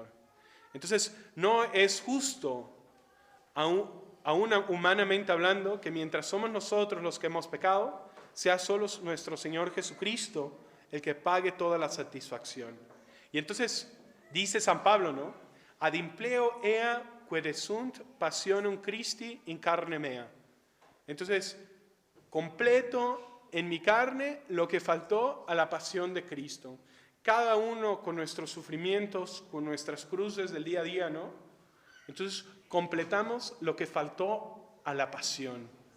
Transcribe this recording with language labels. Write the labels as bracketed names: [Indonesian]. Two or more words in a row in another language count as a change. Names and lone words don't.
[Spanish] Entonces, no es justo, aún humanamente hablando, que mientras somos nosotros los que hemos pecado, sea solo nuestro Señor Jesucristo el que pague toda la satisfacción. Y entonces dice San Pablo, ¿no? [Latin] Ad impleo ea quod sunt passionum Christi in carne mea. [Spanish] Entonces, completo en mi carne lo que faltó a la pasión de Cristo. Cada uno con nuestros sufrimientos, con nuestras cruces del día a día, ¿no? Entonces, completamos lo que faltó a la pasión.